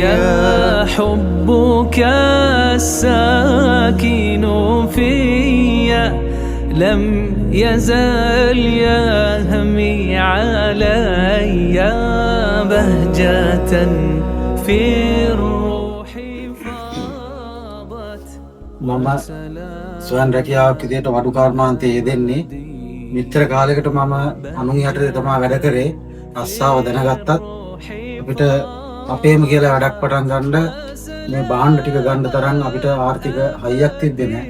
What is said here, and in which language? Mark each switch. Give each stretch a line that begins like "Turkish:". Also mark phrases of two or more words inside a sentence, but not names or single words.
Arabic: يا حبك الساكن فيا لم يزل يهمي علي. بهجة في الروح فاضت.
Sinhala: මම ස්වයං රැකියාවක් විදිහට වඩු කර්මාන්තයේ යෙදෙන්නේ. මෙච්චර කාලයකට මම අනුන් යටතේ තමයි වැඩ කරේ. රස්සාව දැනගත්තත් අපිට අපේම කියලා වැඩක් පටන් ගන්න මේ භාණ්ඩ ටික ගන්න තරම් අපිට ආර්ථික හයියක් තිබ්බේ නැහැ.